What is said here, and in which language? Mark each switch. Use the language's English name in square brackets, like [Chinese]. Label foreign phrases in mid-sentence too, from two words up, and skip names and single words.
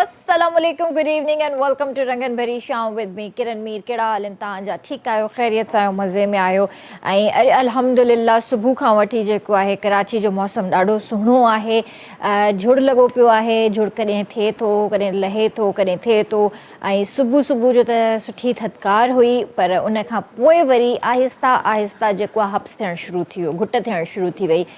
[English] Assalamualaikum, good evening and welcome to Rangan Bhari Shaam with me, Kiran Mir. [Sindhi] कहिड़ा हाल आहिनि तव्हांजा? ठीकु आहियो, ख़ैरियत सां आहियो, मज़े में आहियो? ऐं अल्हम्दुलिल्लाह सुबुह खां वठी जेको आहे कराची जो मौसम ॾाढो सुहिणो आहे। झुड़ लॻो पियो आहे, झुड़ कॾहिं थिए थो, कॾहिं लहे थो, कॾहिं थिए थो। ऐं सुबुह सुबुह जो त सुठी थधिकार हुई, पर उन खां पोइ वरी आहिस्ता आहिस्ता जेको आहे हब्स थियणु शुरू थी वियो, घुट थियणु शुरू थी वई।